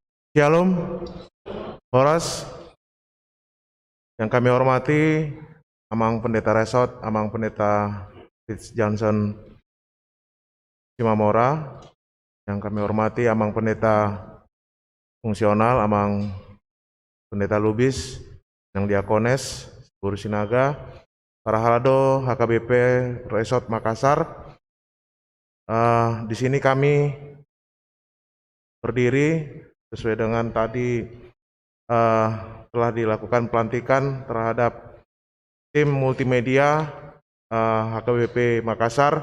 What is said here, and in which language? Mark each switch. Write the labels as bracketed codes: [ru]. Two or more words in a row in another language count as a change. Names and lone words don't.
[id] Shalom, Horas, yang kami hormati Amang Pendeta Resort, Amang Pendeta Fitz Johnson Simamora, yang kami hormati Amang Pendeta Fungsional, Amang Pendeta Lubis, yang Diakones, Guru Sinaga, para halado HKBP Resort Makassar. Di sini kami berdiri sesuai dengan tadi telah dilakukan pelantikan terhadap tim multimedia HKBP Makassar.